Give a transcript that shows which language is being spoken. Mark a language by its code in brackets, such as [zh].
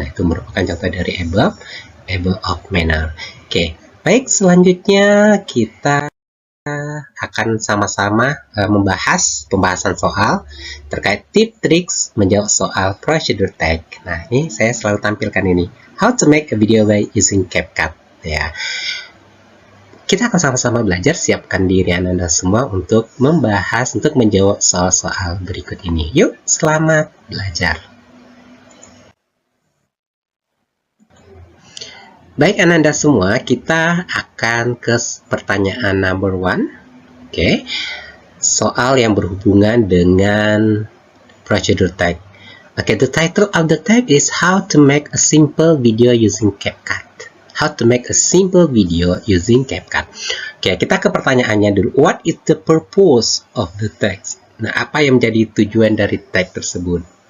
[id] Nah, itu merupakan contoh dari adverb of manner. Oke, baik, selanjutnya kita akan sama-sama membahas pembahasan soal terkait tips triks menjawab soal procedure text. Nah, ini saya selalu tampilkan ini. [en] How to make a video by using CapCut. [id] Ya. Kita akan sama-sama belajar, siapkan diri Anda semua untuk membahas, untuk menjawab soal-soal berikut ini. Yuk, selamat belajar. Baik, Anda semua, kita akan ke pertanyaan number 1. Oke, soal yang berhubungan dengan procedure text. [en] Oke, the title of the text is How to make a simple video using CapCut. How to make a simple video using CapCut. [id] Oke, kita ke pertanyaannya dulu. [en] What is the purpose of the text? [id] Nah, apa yang menjadi tujuan dari teks tersebut?